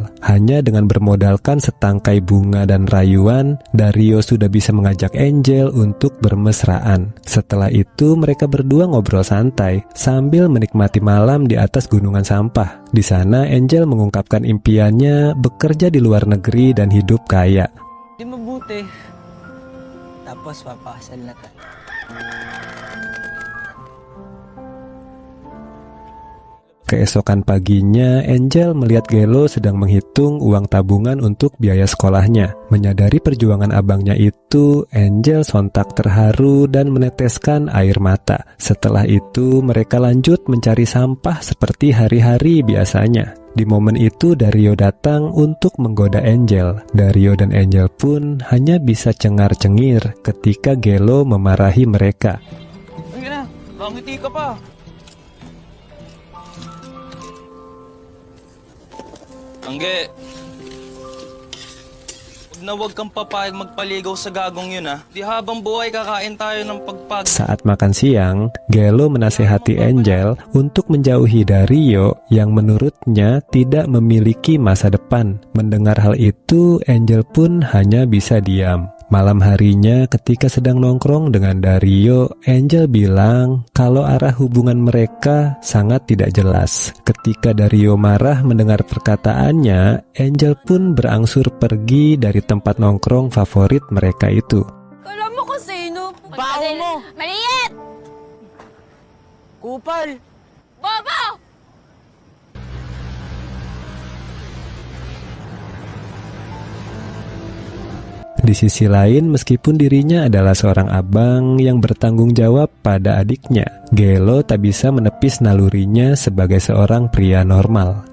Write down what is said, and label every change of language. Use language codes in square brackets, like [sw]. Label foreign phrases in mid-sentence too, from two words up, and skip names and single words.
[id] Hanya dengan bermodalkan setangkai bunga dan rayuan, Dario sudah bisa mengajak Angel untuk bermesraan. Setelah itu mereka berdua ngobrol santai sambil menikmati malam di atas gunungan sampah. Di sana Angel mengungkapkan impiannya bekerja di luar negeri dan hidup kaya. [tl] Di mabuti. Tapos papasal na tayo. [id] Keesokan paginya, Angel melihat Gelo sedang menghitung uang tabungan untuk biaya sekolahnya. Menyadari perjuangan abangnya itu, Angel sontak terharu dan meneteskan air mata. Setelah itu, mereka lanjut mencari sampah seperti hari-hari biasanya. Di momen itu, Dario datang untuk menggoda Angel. Dario dan Angel pun hanya bisa cengar-cengir ketika Gelo memarahi mereka. [tl] Sige na, bangiti ka pa. Angge, huwag kang papayag magpaligaw sa gagong yun ha. Di habang buhay kakain tayo ng pagpag... [id] Saat makan siang, Gelo menasehati Angel untuk menjauhi Dario yang menurutnya tidak memiliki masa depan. Mendengar hal itu, Angel pun hanya bisa diam. Malam harinya ketika sedang nongkrong dengan Dario, Angel bilang kalau arah hubungan mereka sangat tidak jelas. Ketika Dario marah mendengar perkataannya, Angel pun berangsur pergi dari tempat nongkrong favorit mereka itu. [tl] Kala mo kung sino? Baho mo! Maliit! Kupal! Bobo! [id] Di sisi lain, meskipun dirinya adalah seorang abang yang bertanggung jawab pada adiknya, Gelo tak bisa menepis nalurinya sebagai seorang pria normal.